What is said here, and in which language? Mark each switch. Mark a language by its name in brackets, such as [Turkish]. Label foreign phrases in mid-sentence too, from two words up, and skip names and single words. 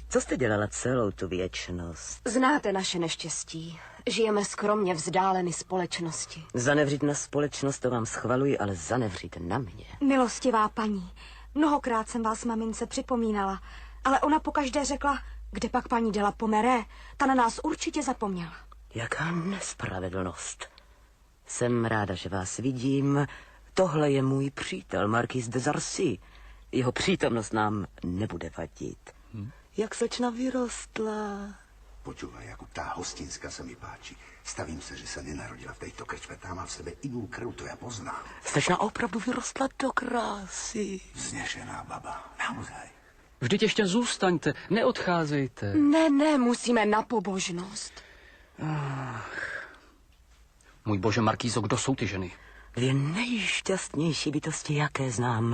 [Czech] Co jste dělala celou tu věčnost? Znáte naše neštěstí. Žijeme skromně vzdáleny společnosti. Zanevřít na společnost, to vám schvaluji, ale zanevřít na mě. Milostivá paní, mnohokrát jsem vás mamince připomínala, ale ona pokaždé řekla, kde pak paní de la Pommeraye, ta na nás určitě zapomněla. Jaká nespravedlnost. Jsem ráda, že vás vidím. Tohle je můj přítel, Marquis de Zarcy. Jeho přítomnost nám nebude vadit. Jak slečna vyrostla. [Slovak] Počúvaj, ako tá Hostinská sa mi páči. Stavím sa, že sa nenarodila v tejto krčme. Tá má v sebe inú krv, to ja poznám. [Czech] Slečna opravdu vyrostla do krásy. [Slovak] Vznešená baba, naozaj. [Czech] Vždyť ještě zůstaňte, neodcházejte. Ne, musíme na pobožnost. Můj bože, Markýzo, kdo jsou ty ženy? Dvě nejšťastnější bytosti, jaké znám.